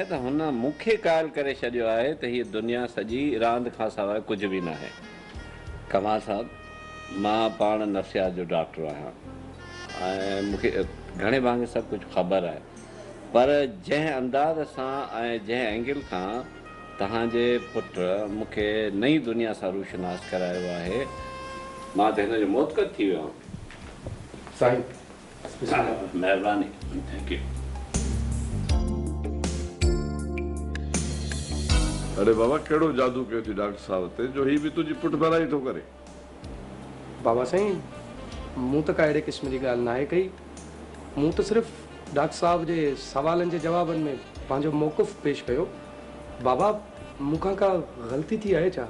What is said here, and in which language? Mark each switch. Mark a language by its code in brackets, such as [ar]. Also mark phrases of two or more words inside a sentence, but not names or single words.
[sd] त हुन मूंखे क़ाइल करे छॾियो आहे त हीअ दुनिया सॼी रांदि खां सवाइ कुझु बि न आहे कमाल साहब मां पाण नफ़्सियात जो डॉक्टर आहियां ऐं मूंखे घणे भाङे सभु कुझु ख़बर आहे पर जंहिं अंदाज़ सां ऐं जंहिं एंगल खां तव्हांजे पुटु मूंखे नई दुनिया सां रूशनास करायो आहे मां त हिन जो मोतक़द थी वियो आहियां साईं महिरबानी [en] thank you [sd] अरे बाबा कहिड़ो जादू कयो थी डॉक्टर साहब ते जो ही बि तुंहिंजी पुठि भराई थो करे बाबा साईं मूं त का अहिड़े क़िस्म जी ॻाल्हि न आहे कई मूं त सिर्फ़ु डॉक्टर साहब जे सवालनि जे जवाबनि में पंहिंजो मौक़ुफ़ पेश कयो बाबा मूंखां का ग़लती थी आहे छा